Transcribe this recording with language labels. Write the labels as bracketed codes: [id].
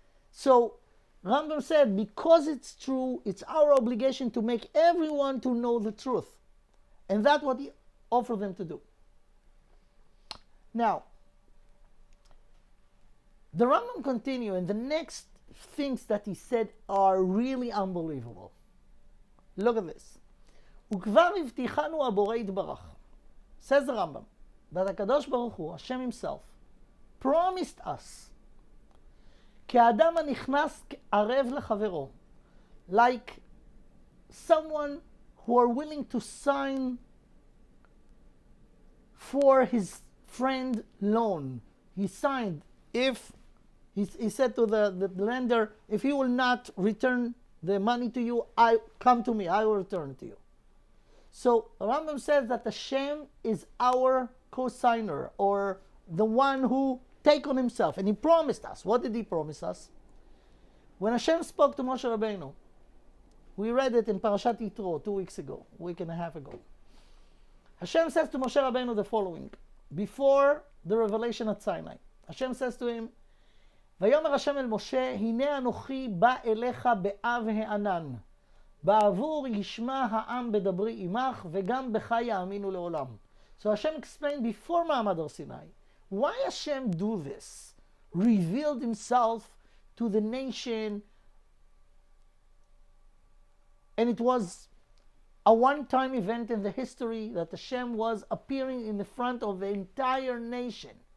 [en] So Rambam said, because it's true, it's our obligation to make everyone to know the truth. And that's what he offered them to do. Now, the Rambam continues, and the next things that he said are really unbelievable. Look at this. [he] וכבר הבטיחנו הבורא יתברך. [en] Says the Rambam, that HaKadosh Baruch Hu, Hashem himself, promised us, [he] כאדם הנכנס ערב לחברו, [en] like someone who are willing to sign for his friend loan. He signed, if he said to the lender, if he will not return the money to you, come to me, I will return it to you. So Rambam says that Hashem is our co-signer, or the one who take on himself, and he promised us. What did he promise us? When Hashem spoke to Moshe Rabbeinu, we read it in Parashat Yitro 2 weeks ago, a week and a half ago. Hashem says to Moshe Rabbeinu the following, before the revelation at Sinai. Hashem says to him, [he] ויאמר השם אל משה, הנה אנוכי בא אליך באב הענן, בעבור ישמע העם בדברי עמך, וגם בך יאמינו לעולם. [en] So Hashem explained before Ma'amad Har Sinai, why Hashem do this? Revealed himself to the nation, and it was a one-time event in the history that Hashem was appearing in the front of the entire nation.